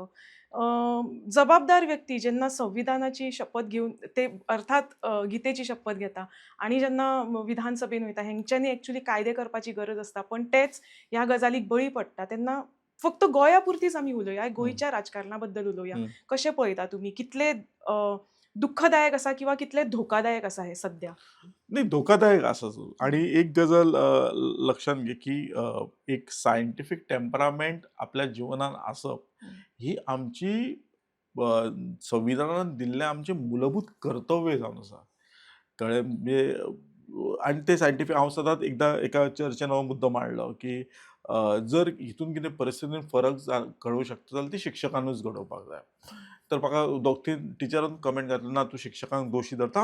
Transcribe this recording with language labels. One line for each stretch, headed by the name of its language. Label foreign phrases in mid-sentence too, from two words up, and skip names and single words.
Konkani: अ, जबाबदार व्यक्ती जेन्ना संविधानाची शपथ घेवन ते अर्थात गितेची शपथ घेता आणि जेन्ना विधानसभेन वयता हेंच्यांनी एक्चुअली कायदे करपाची गरज आसता. पण तेच ह्या गजालीक बळी पडटा तेन्ना फक्त गोंयापुरतीच आमी उलोवया, हं, गोंयच्या राजकारणा बद्दल उलोवया. हं. कशें पळयता तुमी? कितले दुःखदायक आसा किंवा कितले धोकादायक आसा हे सध्या? नाही धोकादायक असंच आणि एक गजाल लक्षात घे, की एक
English: scientific temperament
Konkani: आपल्या जिवनात असप, हं, ही आमची अ, संविधानान दिल्लें आमचें मूलभूत कर्तव्य जावन आसा. कळ्ळें? म्हणजे आणि ते सायंटिफीक हांव सदांच एकदां एका चर्चेन हो मुद्दो मांडलो, की जर हितून कितें परिस्थितीन फरक घडोवंक शकता जाल्यार ती शिक्षकांनूच घडोवपाक जाय. तर म्हाका दोग-तीन टिचरान कमेंट घातली, "ना तूं शिक्षकांक दोशी धरता."